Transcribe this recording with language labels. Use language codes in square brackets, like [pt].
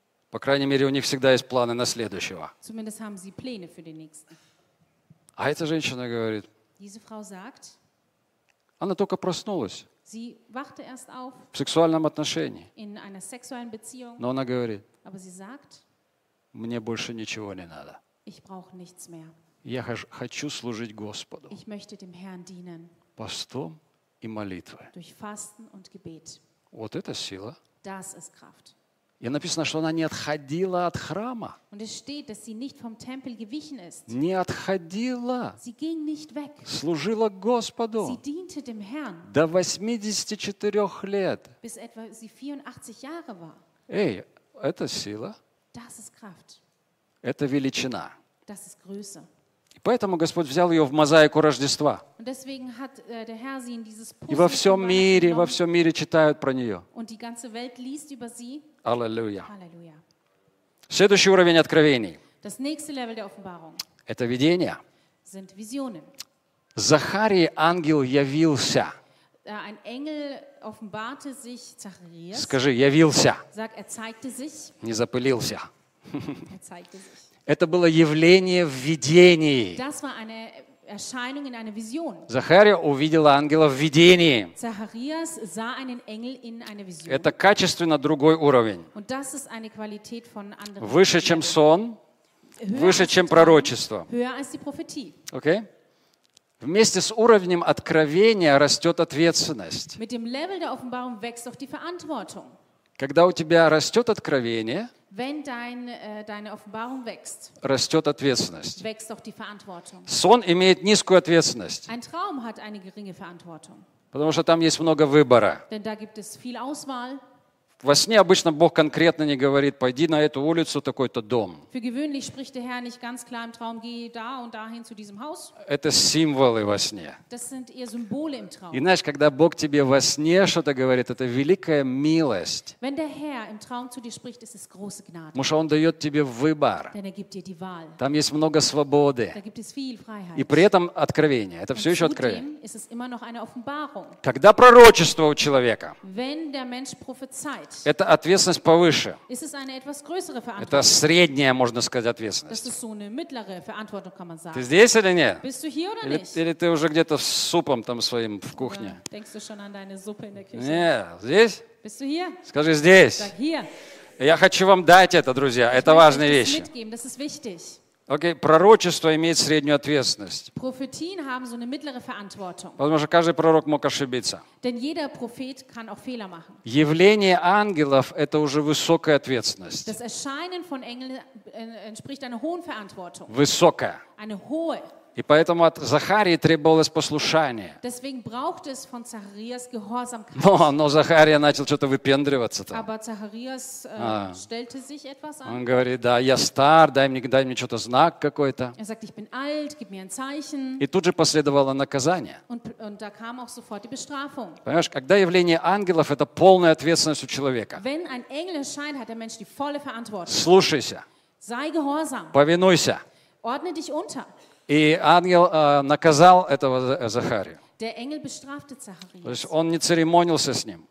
[ru] По крайней мере, у них всегда есть планы на следующего. [de] Zumindest haben sie Pläne für den nächsten. [ru] А эта женщина говорит, [de] diese Frau sagt, [ru] она только проснулась [de] sie wachte erst auf, [ru] в сексуальном отношении. [de] In einer sexuellen Beziehung, [ru] но она говорит, [de] aber sie sagt, [ru] мне больше ничего не надо. [de] Ich brauche nichts mehr. [ru] Я хочу служить Господу. [de] Ich möchte dem Herrn dienen. [ru] Постом и молитвой. [de] Durch Fasten und Gebet. [ru] Вот это сила. [de] Das ist Kraft. [ru] И написано, что она не отходила от храма. [de] Und es steht, dass sie nicht vom Tempel gewichen ist. [ru] Не отходила. [de] Sie ging nicht weg. [ru] Служила Господу. [de] Sie diente dem Herrn. [ru] До 84 лет. [de] Bis etwa sie 84 Jahre war. [ru] Эй, это сила. [de] Das ist Kraft. [ru] Это величина. [de] Das ist Größe. [ru] И поэтому Господь взял ее в мозаику Рождества. [de] Und deswegen hat der Herr sie in dieses [ru] Puzzle. И во всем мире, читают про нее. [de] Und die ganze Welt liest über sie. [ru] Аллилуйя. Аллилуйя. Следующий уровень откровений. [de] Das nächste Level der Offenbarung. [ru] Это видение. [de] Sind Visionen. [ru] Захарии ангел явился. [de] Ein Engel offenbarte sich Zacharias. [ru] Скажи, явился. [de] Sag, er zeigte sich. [ru] Не запылился. [de] Er zeigte sich. [ru] Это было явление в видении. [de] Das war eine Erscheinung in einer Vision. [ru] Захария увидела ангела в видении. [de] Zacharias sah einen Engel in einer Vision. [ru] Это качественно другой уровень. [de] Und das ist eine Qualität von anderen. [ru] Выше, чем сон, выше, чем пророчество. [de] Höher als die Prophetie. [en] Okay? [ru] Вместе с уровнем откровения растет ответственность. [de] Mit dem Level der Offenbarung wächst auch die Verantwortung. [ru] Когда у тебя растет откровение, [de] wenn deine Offenbarung wächst, [ru] растет ответственность. [de] Wächst auch die Verantwortung. [ru] Сон имеет низкую ответственность. [de] Ein Traum hat eine geringe Verantwortung. [ru] Потому что там есть много выбора. [de] Denn da gibt es viel Auswahl. [ru] Во сне обычно Бог конкретно не говорит, пойди на эту улицу, такой-то дом. [de] Für gewöhnlich spricht der Herr nicht ganz klar im Traum, geh da und dahin zu diesem Haus. [ru] Это символы во сне. [de] Das sind eher Symbole im Traum. [ru] И знаешь, когда Бог тебе во сне что-то говорит, это великая милость. [de] Wenn der Herr im Traum zu dir spricht, ist es große Gnade. [ru] Потому что Он дает тебе выбор. [de] Denn er gibt dir die Wahl. [ru] Там есть много свободы. [de] Da gibt es viel Freiheit. [ru] И при этом откровение. Это все еще откровение. [de] Zudem ist es immer noch eine Offenbarung. [ru] Когда пророчество у человека. [de] Wenn der Mensch prophezeit. [ru] Это ответственность повыше. [de] Ist es eine etwas größere Verantwortung? [ru] Это средняя, можно сказать, ответственность. [de] Das ist so eine mittlere Verantwortung, kann man sagen. [ru] Ты здесь или нет? [de] Bist du hier oder [ru] или, [de] nicht? [ru] Или ты уже где-то с супом там своим в кухне? [de] Oder denkst du schon an deine Suppe in der Küche? [ru] Нет, здесь? [de] Bist du hier? [ru] Скажи, здесь. [de] Sag, hier. [ru] Я хочу вам дать это, друзья. [de] Ich [ru] это важные вещи. [de] Mitgeben. Das ist wichtig. [ru] Окей, пророчество имеет среднюю ответственность. [de] Prophetien haben so eine mittlere Verantwortung. [ru] Потому что каждый пророк мог ошибиться. [de] Denn jeder Prophet kann auch Fehler machen. [ru] Явление ангелов – это уже высокая ответственность. [de] Das Erscheinen von Engeln entspricht einer hohen Verantwortung. [ru] Высокая. [de] Eine hohe. [ru] И поэтому от Захарии требовалось послушание. [de] Deswegen brauchte es von Zacharias Gehorsamkeit. [ru] Но Захария начал что-то выпендриваться там. [de] Aber Zacharias stellte sich etwas an. [ru] Он говорит, да, я стар, дай мне что-то знак какой-то. [de] Er sagt, ich bin alt, gib mir ein Zeichen. [ru] И тут же последовало наказание. [de] Und da kam auch sofort die Bestrafung. [ru] Понимаешь, когда явление ангелов, это полная ответственность у человека. [de] Wenn ein Engel erscheint, hat der Mensch die volle Verantwortung. [ru] Слушайся. [de] Sei gehorsam. [ru] Повинуйся. [de] Ordne dich unter. [ru] И ангел наказал этого Захарию. [de] Der Engel bestrafte Zacharias. [ru] То есть он не церемонился с ним.